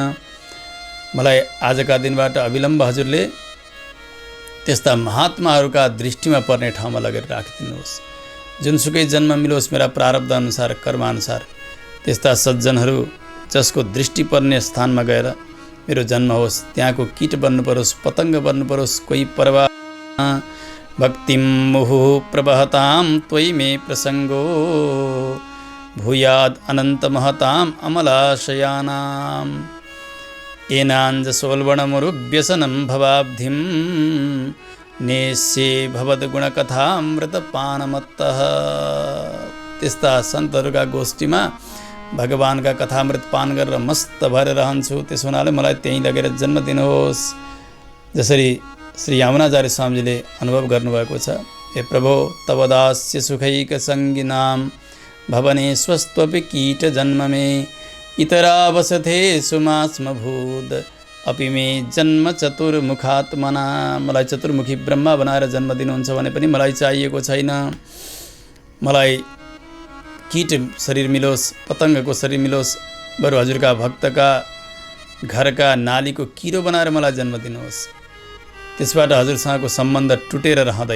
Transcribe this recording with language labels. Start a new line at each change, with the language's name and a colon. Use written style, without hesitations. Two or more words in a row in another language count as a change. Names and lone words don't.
Nepali: मलाई आजका दिनबाट अविलम्ब हजुरले त्यस्ता महात्माहरूका दृष्टिमा पर्ने ठाउँमा लगेर राखिदिनुहोस्। जुनसुकै जन्म मिलोस् मेरा प्रारब्ध अनुसार, कर्मानुसार, त्यस्ता सज्जनहरू जसको दृष्टि पर्ने स्थानमा गएर मेरो जन्म होस्। त्यहाँको कीट बन्नु परोस्, पतङ्ग बन्नु परोस्, कोही परवाह।
Sanskrit: भक्तिं मुहुः प्रवहतां त्वयि मे प्रसङ्गो भूयाद् अनन्त महताम् अमलाशयानाम् येनाञ्जसोल्बणमुरुव्यसनं भवाब्धिं नेस्ये भवद्गुणकथामृतपानमत्तः।
Nepali: त्यस्ता सन्तहरूका गोष्ठीमा भगवानका कथामृत पान गरेर मस्त भएर रहन्छु। त्यसो हुनाले मलाई त्यहीँ लगेर जन्म दिनुहोस्, जसरी श्री यामुनाचार्य स्वामीजीले अनुभव गर्नुभएको छ।
Sanskrit: हे प्रभो, तव दास्य सुखैक सङ्गिनां भवने स्वस्त्वपि कीट जन्म मे इतरावसथे सुमास्मभूद अपि मे जन्म चतुर्मुखात्मना।
Nepali: मलाई चतुर्मुखी ब्रह्मा बनाएर जन्म दिनुहुन्छ भने पनि मलाई चाहिएको छैन। मलाई कीट शरीर मिलोस्, पतङ्गको शरीर मिलोस्, बरु हजुरका भक्तका घरका नालीको किरो बनाएर मलाई जन्म दिनुहोस्। त्यसबाट हजुरसँगको सम्बन्ध टुटेर रहँदैन।